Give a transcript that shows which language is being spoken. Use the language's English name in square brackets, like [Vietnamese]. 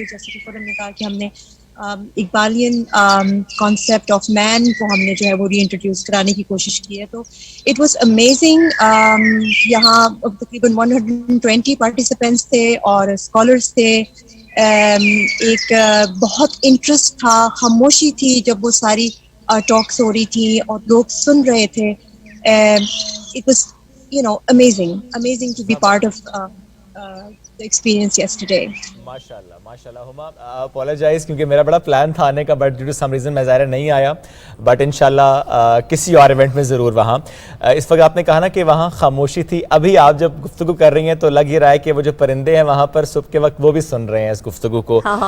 [Urdu] جیسے کہ فوراً نے کہا کہ ہم نے اقبالین کانسیپٹ آف مین کو ہم نے جو ہے وہ ری انٹروڈیوس کرانے کی کوشش کی ہے. تو [English] It was amazing. [Urdu] یہاں تقریباً 120 پارٹیسپینٹس تھے اور اسکالرس تھے. ایک بہت انٹرسٹ تھا, خاموشی تھی جب وہ ساری ٹاکس ہو رہی تھی اور لوگ سن رہے تھے. [English] It was amazing to be part of the experience yesterday. [Urdu] ماشاءاللہ ہما اپولوجائز کیونکہ میرا بڑا پلان تھا آنے کا, [English] but due to some reason [Urdu] میں ظاہر نہیں آیا, بٹ انشاءاللہ کسی اور ایونٹ میں ضرور وہاں. اس وقت آپ نے کہا نا کہ وہاں خاموشی تھی, ابھی آپ جب گفتگو کر رہی ہیں تو لگ ہی رہا ہے کہ وہ جو پرندے ہیں وہاں پر صبح کے وقت وہ بھی سن رہے ہیں اس گفتگو کو.